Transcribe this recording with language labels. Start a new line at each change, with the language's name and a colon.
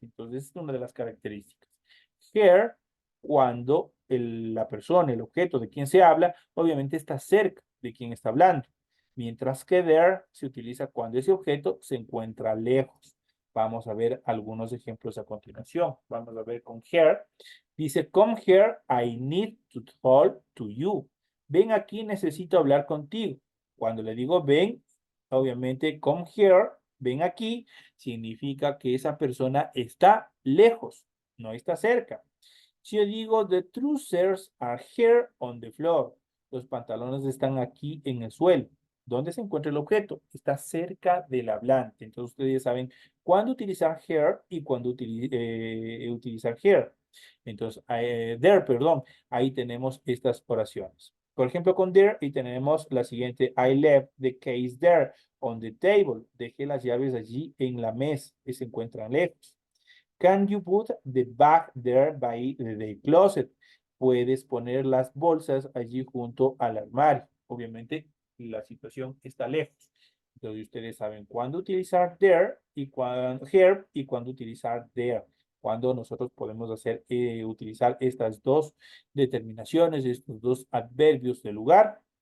Spanish: Entonces, es una de las características. Here, cuando la persona, el objeto de quien se habla, obviamente está cerca de quien está hablando, mientras que there se utiliza cuando ese objeto se encuentra lejos. Vamos a ver algunos ejemplos a continuación. Vamos a ver con here.
English: Dice, come here, I need to talk to you.
Spanish: Ven aquí, necesito hablar contigo. Cuando le digo ven, obviamente
English: come here,
Spanish: ven aquí, significa que esa persona está lejos, no está cerca. Si yo digo
English: the trousers are here on the floor,
Spanish: los pantalones están aquí en el suelo. ¿Dónde se encuentra el objeto? Está cerca del hablante. Entonces ustedes ya saben cuándo utilizar here y cuándo utilizar here. Entonces, there, perdón, ahí tenemos estas oraciones. Por ejemplo, con there, y tenemos la siguiente,
English: I left the case there on the table.
Spanish: Dejé las llaves allí en la mesa, que se encuentran lejos.
English: Can you put the bag there by the closet?
Spanish: Puedes poner las bolsas allí junto al armario. Obviamente, la situación está lejos. Entonces, ustedes saben cuándo utilizar there y cuándo here y cuándo utilizar there. Cuando nosotros podemos utilizar estas dos determinaciones, estos dos adverbios de lugar.